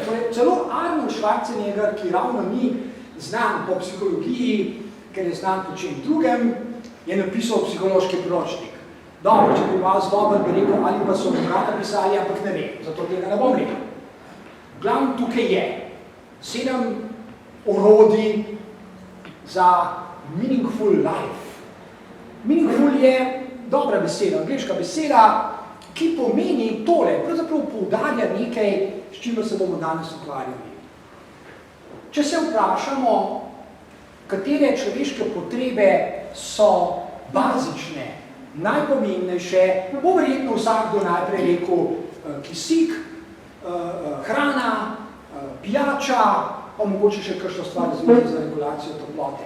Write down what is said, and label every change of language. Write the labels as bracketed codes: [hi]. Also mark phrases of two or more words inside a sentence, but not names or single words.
[sl] Torej, celo Arnold Schwarzenegger, ki ravno ni znan po psihologiji, ker je znan po čem drugem, je napisal psihološki priročnik. Dobro, če bi vas dober bi rekel, ali pa so ga napisali, ampak ne vem, zato tega ne bom rekel. Glavno tukaj je 7 orodij za [en] meaningful life. [sl] Meaningful je dobra beseda, angleška beseda, ki pomeni tole, pravzaprav poudarja nekaj, s čimer se bomo danes ukvarjali. Če se vprašamo, katere človeške potrebe so bazične, najpomembnejše, bo verjetno vsakdo najprej rekel kisik, hrana, pijača, pa mogoče še kakšno stvar za regulacijo toplote.